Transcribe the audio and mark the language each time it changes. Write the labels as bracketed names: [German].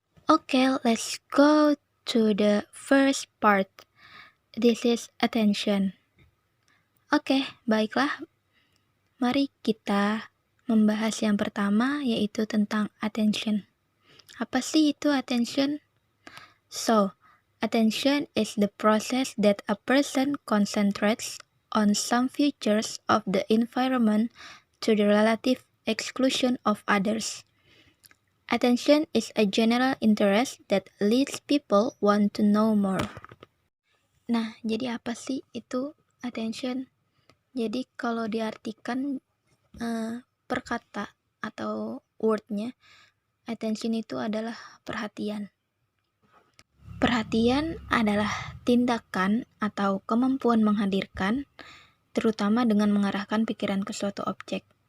[English] Okay, let's go to the first part. This is attention. [Indonesian] Oke, baiklah. Mari kita membahas yang pertama, yaitu tentang attention. Apa sih itu attention? [English] So, attention is the process that a person concentrates on some features of the environment to the relative exclusion of others. Attention is a general interest that leads people want to know more. [Indonesian] Nah, jadi apa sih itu attention? Jadi kalau diartikan per kata atau wordnya, attention itu adalah perhatian. Perhatian adalah tindakan atau kemampuan menghadirkan, terutama dengan mengarahkan pikiran ke suatu objek.